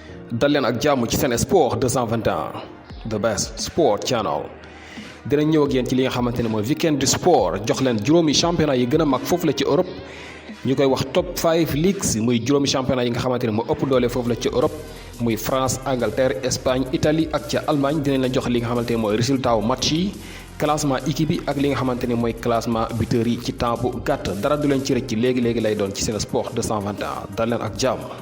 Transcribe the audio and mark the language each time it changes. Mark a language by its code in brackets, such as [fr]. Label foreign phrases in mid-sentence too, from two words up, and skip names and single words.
[wo] dal leen ak jàmm ci Sen Sports 221 [en] the best sport channel [wo] dina ñëw ak yéen ci li nga xamante ne mooy [fr] weekend du sport [wo] jox leen juróomi championnat yi gën a mag foofu la ci Europe ñu koy wax [en] top 5 leagues [wo] muy juróomi championnat yi nga xamante ne moo ëpp doole foofu la ci Europe muy France Angleterre Espagne Italie ak ca Allemagne dinañ la jox li nga xamante ne mooy résultat wu match yi [fr] classement équipe [wo] yi ak li nga xamante ne mooy [fr] classement buteur [wo] yi ci temps bu gàtt dara du leen ci rëcc léegi lay doon ci Sen Sports 221 dal leen ak jàmm.